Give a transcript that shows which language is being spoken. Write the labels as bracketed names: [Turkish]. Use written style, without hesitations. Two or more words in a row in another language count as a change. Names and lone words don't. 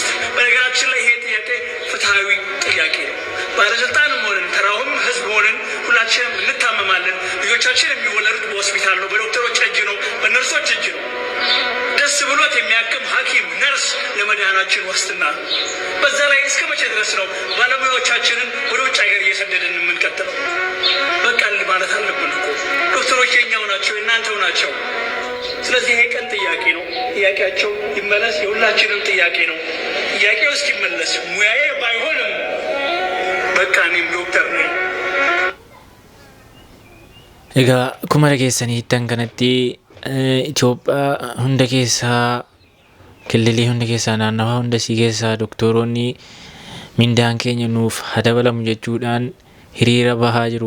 [Amharic] በነገራችን ላይ ይሄ ጥያቄ ፍትሐዊ ጥያቄ ነው። ባለስልጣንም ሆንን ተራውም ህዝብ ሆንን ሁላችንም እንታመማለን። ልጆቻችን የሚወለዱት በሆስፒታል ነው፣ በዶክተሮች እጅ ነው፣ በነርሶች እጅ ነው። ደስ ብሎት የሚያክም ሐኪም ነርስ ለመድኃናችን ዋስትና ነው። በዛ ላይ እስከ መቼ ድረስ ነው ባለሙያዎቻችንን ወደ ውጭ ሀገር እየሰደድን የምንቀጥለው? በቃ ማለት አለብን እኮ ዶክተሮች የኛው ናቸው፣ የእናንተው ናቸው። ስለዚህ ይሄ ቀን ጥያቄ ነው። ጥያቄያቸው ይመለስ፣ የሁላችንም ጥያቄ ነው። ጥያቄው እስኪመለስ ሙያዬ ባይሆንም በቃ እኔም ዶክተር ነኝ። [Oromo] egaa akkuma dhageessaniittan kanatti Itoophiyaa hunda keessaa kililii hunda keessaa naannawaa hunda sii keessaa doktoroonni mindaan keenya nuuf haa dabalamu jechuudhaan hiriira bahaa jiru.